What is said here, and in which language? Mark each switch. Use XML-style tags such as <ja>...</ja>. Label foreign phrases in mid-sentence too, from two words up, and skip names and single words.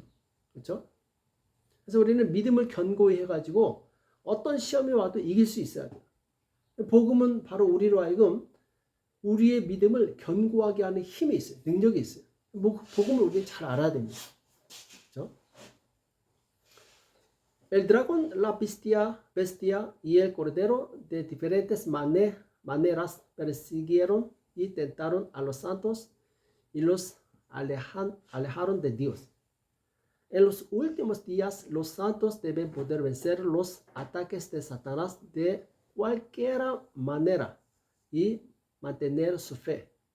<ko>그렇죠? 그래서 우리는 믿음을 견고히 해가지고 어떤 시험이 와도 이길 수 있어야 돼요. 복음은 바로 우리로 하여금 우리의 믿음을 견고하게 하는 힘이 있어요. 능력이 있어요. 복음을 우리는 잘 알아야 됩니다. 그렇죠?</ko> <es>El dragón, la bestia y el cordero de diferentes maneras persiguieron y tentaron a los santos y los alejaron de Dios. En los últimos días, los santos deben poder vencer los ataques de Satanás de cualquier manera y mantener su fe.</es>